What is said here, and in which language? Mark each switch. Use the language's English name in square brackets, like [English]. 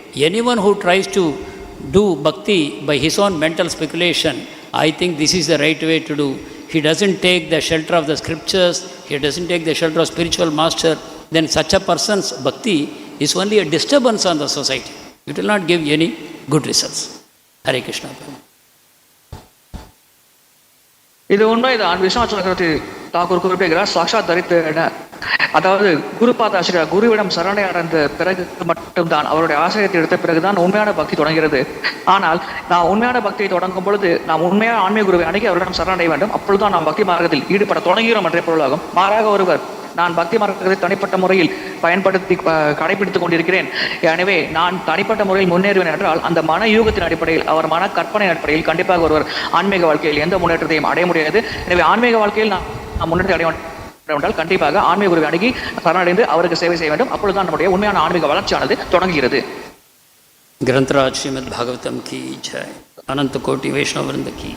[English] Anyone who tries to do bhakti by his own mental speculation, I think this is the right way to do. He doesn't take the shelter of the scriptures, he doesn't take the shelter of spiritual master, then such a person's bhakti is only a disturbance on the society. It will not give any good results. Hare Krishna. [Tamil] இது உண்மைதான். விஸ்வநாத் சக்கரவர்த்தி தாக்கூர் குறிப்பிடுகிறார், சாட்சாத் தரித்திரன, அதாவது குருபாத ஆசிரியர் குருவிடம் சரணை அடைந்த பிறகு மட்டும்தான், அவருடைய ஆசிரியத்தை எடுத்த பிறகுதான் உண்மையான பக்தி தொடங்கிறது. ஆனால் நாம் உண்மையான பக்தியை தொடங்கும் பொழுது நாம் உண்மையான ஆன்மீக குருவை அணுகி அவரிடம் சரணடைய வேண்டும். அப்பொழுதுதான் நாம் பக்தி மார்க்கத்தில் ஈடுபட தொடங்குகிறோம் என்ற பொருளாகும். மாறாக ஒருவர் நான் பக்தி மார்க்கத்தை தனிப்பட்ட முறையில் பயன்படுத்தி கடைபிடித்துக் கொண்டிருக்கிறேன், எனவே நான் தனிப்பட்ட முறையில் முன்னேறுவேன் என்றால் அந்த மன யூகத்தின் அடிப்படையில், அவர் மன கற்பனை அடிப்படையில் கண்டிப்பாக ஒருவர் ஆன்மீக வாழ்க்கையில் எந்த முன்னேற்றத்தையும் அடைய முடியாது. எனவே ஆன்மீக வாழ்க்கையில் நாம் முன்னேற்றத்தை அடைய என்றால் கண்டிப்பாக ஆன்மீக குருவை அணுகி சரணடைந்து அவருக்கு சேவை செய்ய வேண்டும். அப்பொழுதுதான் நம்முடைய உண்மையான ஆன்மீக வளர்ச்சியானது தொடங்குகிறது. [Hindi] ग्रंथराज श्रीमद् भागवतम की जय. अनंत कोटि वैष्णव वृंद की